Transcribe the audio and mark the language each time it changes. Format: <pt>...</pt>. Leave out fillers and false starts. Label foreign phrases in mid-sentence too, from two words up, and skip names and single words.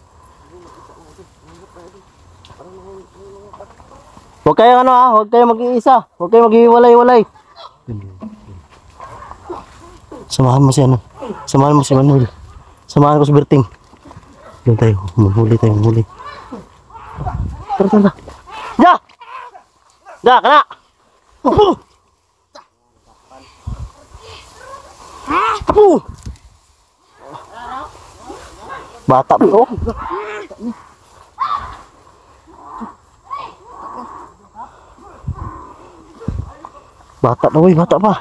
<tl>Huwag kayo ano ha, huwag kayo mag-iisa. Huwag kayo mag-iwalay-walay. Samahan mo si ano. Samahan mo si Manuel. Samahan ko si Berting. Doon tayo, mahuli tayo, mahuli. Tara. Ya! Ya, kena! Bata bro. Bata na woy, bata pa.</tl>